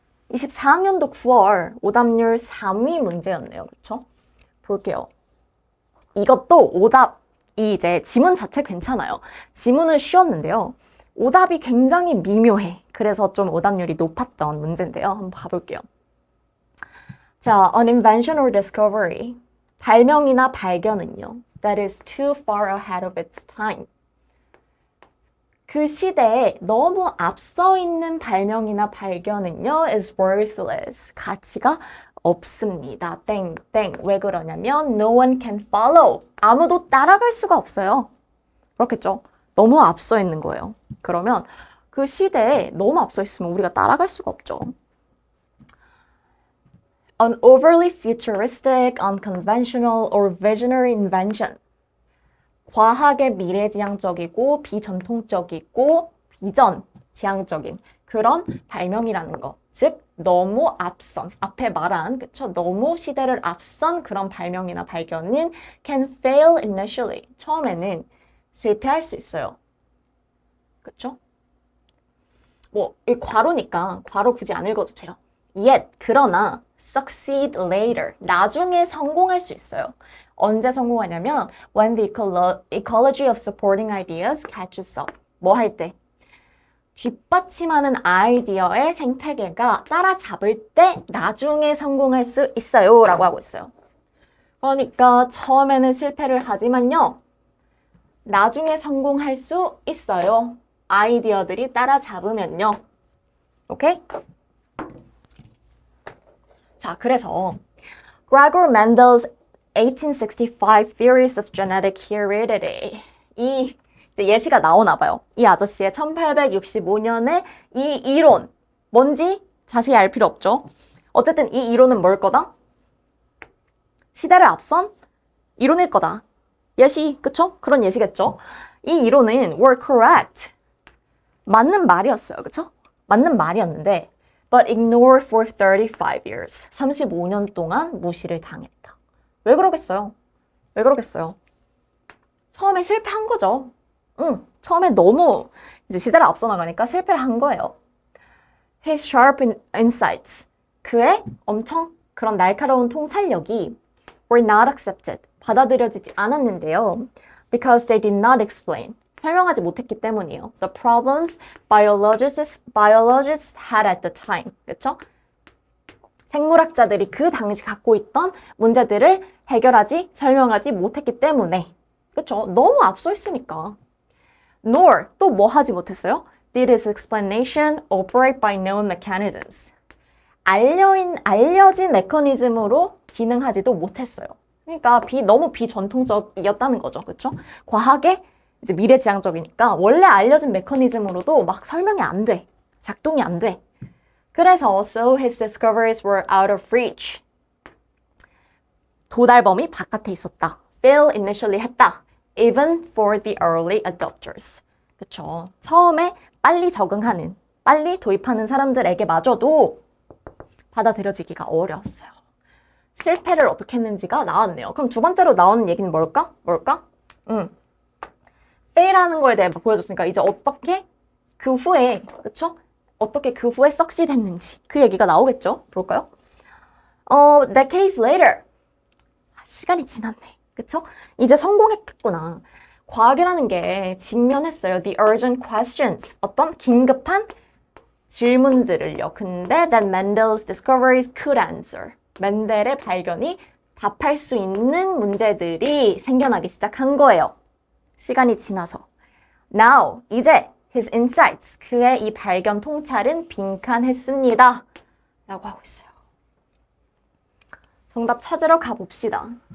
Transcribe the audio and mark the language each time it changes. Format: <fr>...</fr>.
<ko>(24학년도 9월) 오답률 3위 문제였네요. 그쵸? 볼게요. 이것도 오답이 이제 지문 자체 괜찮아요. 지문은 쉬웠는데요. 오답이 굉장히 미묘해. 그래서 좀 오답률이 높았던 문제인데요. 한번 봐볼게요.</ko> <en>자, an invention or discovery.</en> <ko>발명이나 발견은요.</ko> <en>That is too far ahead of its time.</en> <ko>그 시대에 너무 앞서 있는 발명이나 발견은요.</ko> <en>is worthless.</en> <ko>가치가 없습니다. 땡땡. 왜 그러냐면</ko> <en>no one can follow.</en> <ko>아무도 따라갈 수가 없어요. 그렇겠죠? 너무 앞서 있는 거예요. 그러면 그 시대에 너무 앞서 있으면 우리가 따라갈 수가 없죠.</ko> <en>An overly futuristic, unconventional, or visionary invention.</en> <ko>과하게 미래지향적이고 비전통적이고 비전지향적인 그런 발명이라는 거. 즉 너무 앞선, 앞에 말한 그쵸? 너무 시대를 앞선 그런 발명이나 발견은</ko> <en>can fail initially.</en> <ko>처음에는 실패할 수 있어요. 그쵸? 뭐, 이 괄호니까 괄호 굳이 안 읽어도 돼요.</ko> <en>Yet,</en> <ko>그러나</ko> <en>succeed later.</en> <ko>나중에 성공할 수 있어요. 언제 성공하냐면</ko> <en>when the ecology of supporting ideas catches up.</en> <ko>뭐 할 때? 뒷받침하는 아이디어의 생태계가 따라잡을 때 나중에 성공할 수 있어요. 라고 하고 있어요. 그러니까 처음에는 실패를 하지만요. 나중에 성공할 수 있어요. 아이디어들이 따라잡으면요. 오케이? 자, 그래서</ko> <en>Gregor Mendel's 1865 Theories of Genetic Heredity.</en> <ko>이 예시가 나오나 봐요. 이 아저씨의 1865년에 이 이론. 뭔지 자세히 알 필요 없죠. 어쨌든 이 이론은 뭘 거다? 시대를 앞선 이론일 거다. 예시, 그쵸? 그런 예시겠죠? 이 이론은</ko> <en>were correct.</en> <ko>맞는 말이었어요. 그쵸? 맞는 말이었는데</ko> <en>but ignored for 35 years.</en> <ko>35년 동안 무시를 당했다. 왜 그러겠어요? 왜 그러겠어요? 처음에 실패한 거죠. 처음에 너무 이제 시대를 앞서 나가니까 실패를 한 거예요.</ko> <en>His sharp insights.</en> <ko>그의 엄청 그런 날카로운 통찰력이</ko> <en>were not accepted.</en> <ko>받아들여지지 않았는데요.</ko> <en>Because they did not explain.</en> <ko>설명하지 못했기 때문이에요.</ko> <en>The problems biologists had at the time. 그렇죠?</en> <ko>생물학자들이 그 당시 갖고 있던 문제들을 해결하지, 설명하지 못했기 때문에. 그쵸? 너무 앞서 있으니까.</ko> <en>Nor,</en> <ko>또 뭐 하지 못했어요?</ko> <en>Did his explanation operate by known mechanisms?</en> <ko>알려진 메커니즘으로 기능하지도 못했어요. 그러니까 너무 비전통적이었다는 거죠. 그쵸? 과학의 이제 미래지향적이니까 원래 알려진 메커니즘으로도 막 설명이 안 돼. 작동이 안 돼. 그래서</ko> <en>so his discoveries were out of reach.</en> <ko>도달 범위 바깥에 있었다.</ko> <en>fail initially</en> <ko>했다.</ko> <en>even for the early adopters.</en> <ko>그쵸? 처음에 빨리 적응하는, 빨리 도입하는 사람들에게 마저도 받아들여지기가 어려웠어요. 실패를 어떻게 했는지가 나왔네요. 그럼 두 번째로 나오는 얘기는 뭘까? fail하는 거에 대해 보여줬으니까 이제 어떻게 그 후에, 그쵸? 어떻게 그 후에 succeed 했는지 그 얘기가 나오겠죠? 볼까요?</ko> <en>decades later.</en> <ko>시간이 지났네. 그쵸? 이제 성공했구나. 과학이라는 게 직면했어요.</ko> <en>The urgent questions.</en> <ko>어떤 긴급한 질문들을요. 근데</ko> <en>that Mendel's discoveries could answer.</en> <ko>멘델의 발견이 답할 수 있는 문제들이 생겨나기 시작한 거예요. 시간이 지나서. Now, 이제</ko> <en>his insights,</en> <ko>그의 이 발견 통찰은 빈칸했습니다. 라고 하고 있어요. 정답 찾으러 가봅시다.</ko>